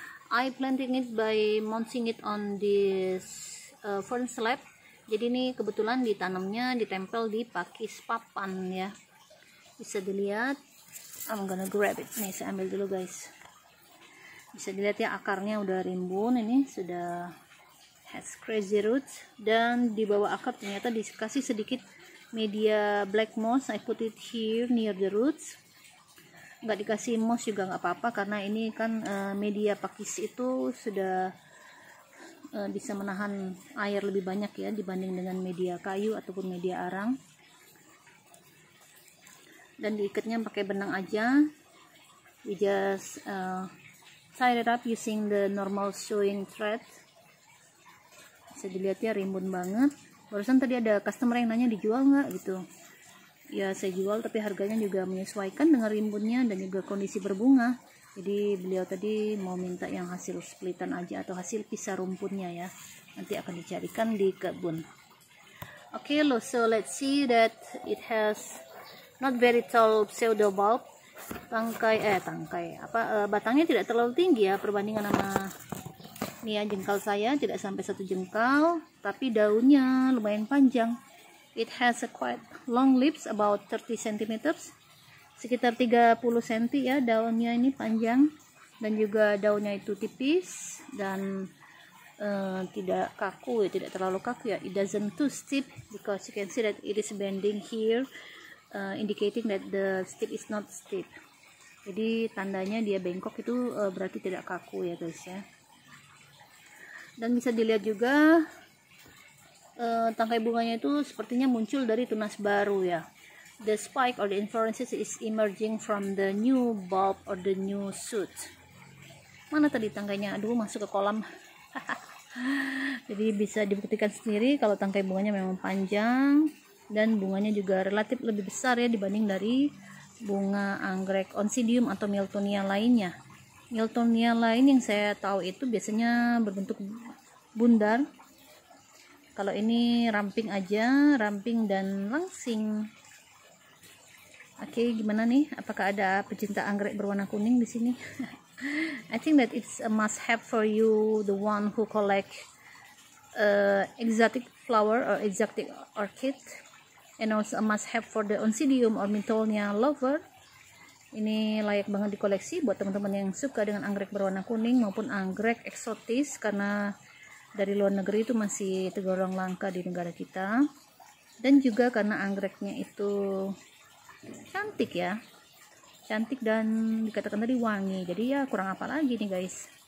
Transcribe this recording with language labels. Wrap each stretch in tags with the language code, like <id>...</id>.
<en>I planting it by mounting it on this fern slab.</en> <id>Jadi ini kebetulan ditanamnya ditempel di pakis papan ya. Bisa dilihat.</id> <en>I'm gonna grab it.</en> <id>Nih saya ambil dulu guys. Bisa dilihat ya, akarnya udah rimbun, ini sudah</id> <en>has crazy roots,</en> <id>dan di bawah akar ternyata dikasih sedikit media black moss.</id> <en>I put it here near the roots.</en> <id>Nggak dikasih moss juga nggak apa-apa, karena ini kan media pakis itu sudah bisa menahan air lebih banyak ya dibanding dengan media kayu ataupun media arang. Dan diikatnya pakai benang aja.</id> <en>We just tie it up using the normal sewing thread.</en> <id>Bisa dilihat ya, rimbun banget. Barusan tadi ada customer yang nanya dijual nggak gitu. Ya saya jual, tapi harganya juga menyesuaikan dengan rimbunnya dan juga kondisi berbunga. Jadi beliau tadi mau minta yang hasil splitan aja atau hasil pisah rumputnya ya. Nanti akan dicarikan di kebun.</id> <en>Okay, so let's see that it has not very tall pseudo bulb.</en> <id>Batangnya tidak terlalu tinggi ya perbandingan sama nih ya, jengkal saya tidak sampai 1 jengkal, tapi daunnya lumayan panjang.</id> <en>It has a quite long leaves, about 30 cm,</en> <id>sekitar 30 cm ya daunnya ini panjang, dan juga daunnya itu tipis dan tidak kaku ya, tidak terlalu kaku ya.</id> <en>It doesn't too steep, because you can see that it is bending here, indicating that the stick is not steep.</en> <id>Jadi tandanya dia bengkok itu berarti tidak kaku ya guys ya. Dan bisa dilihat juga tangkai bunganya itu sepertinya muncul dari tunas baru ya.</id> <en>The spike or the inflorescence is emerging from the new bulb or the new shoot.</en> <id>Mana tadi tangkainya? Aduh, masuk ke kolam. Jadi bisa dibuktikan sendiri kalau tangkai bunganya memang panjang. dan bunganya juga relatif lebih besar ya dibanding dari bunga anggrek Oncidium atau Miltonia lainnya. Miltonia lain yang saya tahu itu biasanya berbentuk bundar. Kalau ini ramping aja, ramping dan langsing. Oke, gimana nih? Apakah ada pecinta anggrek berwarna kuning di sini?</id> <en>I think that it's a must have for you, the one who collect exotic flower or exotic orchid, and also a must have for the Oncidium or Miltonia lover.</en> <id>Ini layak banget dikoleksi buat teman-teman yang suka dengan anggrek berwarna kuning maupun anggrek eksotis, karena dari luar negeri itu masih tergolong langka di negara kita, dan juga karena anggreknya itu cantik ya, cantik dan dikatakan tadi wangi, jadi ya kurang apa lagi nih guys.</id>